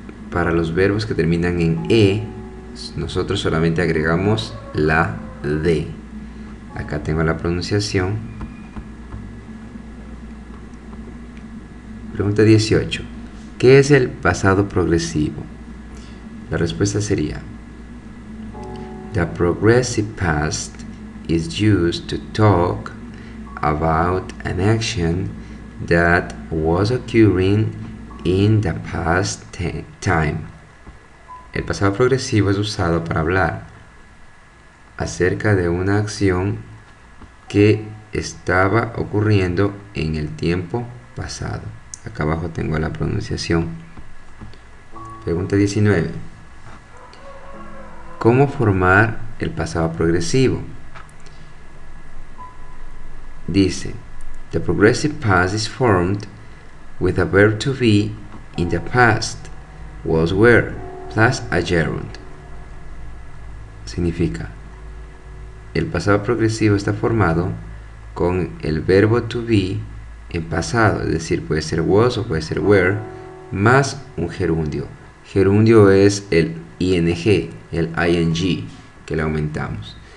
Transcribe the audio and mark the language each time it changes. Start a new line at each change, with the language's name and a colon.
Spanish: Para los verbos que terminan en e, nosotros solamente agregamos la d. Acá tengo la pronunciación. Pregunta 18. ¿Qué es el pasado progresivo? La respuesta sería:
English: The progressive past is used to talk about an action that was occurring in the past time.
Spanish: El pasado progresivo es usado para hablar acerca de una acción que estaba ocurriendo en el tiempo pasado. Acá abajo tengo la pronunciación. Pregunta 19. ¿Cómo formar el pasado progresivo? Dice:
English: The progressive past is formed with a verb to be in the past, was, were, plus a gerund.
Spanish: Significa: el pasado progresivo está formado con el verbo to be en pasado, es decir, puede ser was o puede ser were, más un gerundio. Gerundio es el ing, el ing, que le aumentamos.